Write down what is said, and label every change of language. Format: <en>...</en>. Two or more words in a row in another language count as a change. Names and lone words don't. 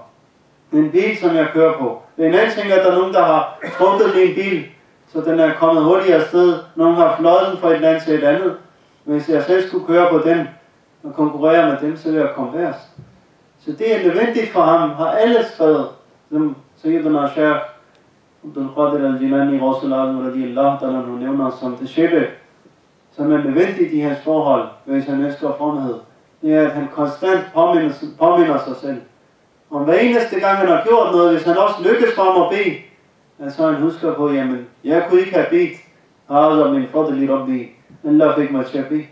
<da>En bil, som jeg kører på. Det er en anden ting, at der er nogen, der har trukket min bil, så den er kommet hurtigere afsted. Nogen har fløjet den fra et land til et andet. Hvis jeg selv skulle køre på den og konkurrere med dem, så vil jeg komme værst. Så det er nødvendigt for ham, har alle skrevet, som Sayyidina Sheikh Abdul Qadir al-Jilani,</da> <ar>رسول رضي الله تعالى,</ar> <da>nu nævner som det sjette, som er nødvendigt i hans forhold, hvis han ønsker fromhed. Det er, at han konstant påminder sig selv. Og hver eneste gang han har gjort noget, hvis han også lykkes for ham at bede, så han husker på, jamen, jeg kunne ikke have bedt, altså min fordel Rabbi, Allah fik mig til at bede.</da>